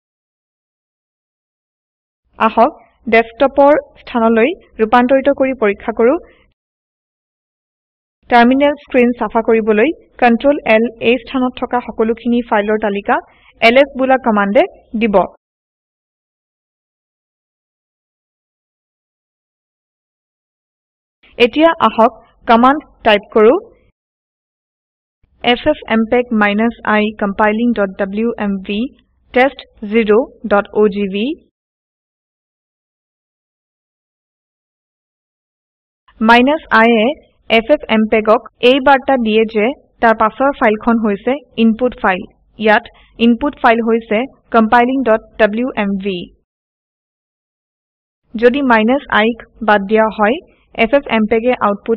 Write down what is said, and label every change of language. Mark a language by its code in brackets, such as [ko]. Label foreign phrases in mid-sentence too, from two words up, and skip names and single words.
[as] আহক ডেস্কটপৰ স্থানলৈ ৰূপান্তৰিত কৰি পৰীক্ষা কৰো [en] terminal screen [as] সাফা কৰিবলৈ Ctrl L এই স্থানত থকা সকলোখিনি ফাইলৰ তালিকা ls বুলা কমাণ্ডে দিব এতিয়া আহক [en] command type [as] কৰো ffmpeg-i compiling.wmv test0.ogv -i এ ffmpegক এই বাৰ্তা দিয়ে যে তাৰ পাছৰ ফাইলখন হৈছে [en] input file [as] ইয়াত [en] input file [as] হৈছে compiling.wmv যদি -i বাদ দিয়া হয় ffmpeg এ আউটপুট